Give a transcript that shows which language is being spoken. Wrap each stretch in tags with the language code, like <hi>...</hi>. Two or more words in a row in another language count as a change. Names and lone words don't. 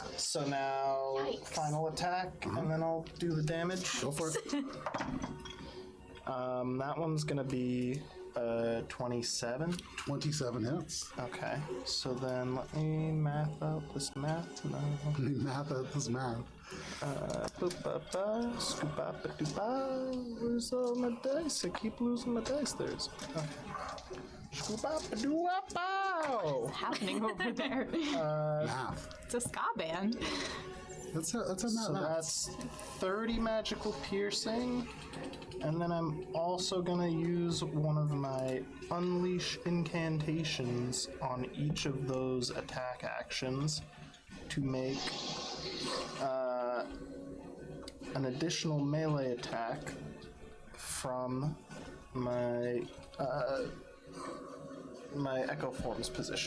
<en>So now, final attack, and then I'll do the damage. Go for it. That one's gonna be 27. 27 hits. Okay. So then let me math out this math. No. Math out this math. Boop-ba-ba, scoop-ba-ba-doo-ba. Where's all my dice? I keep losing my dice. There's. Okay. Scoop-ba-ba-doo-ba-bow. What's happening over there? Math. It's a ska band. That's a So math. that's 30 magical piercing. And then I'm also gonna use one of my unleash incantations on each of those attack actions to make an additional melee attack from my my Echo Form's position.</en>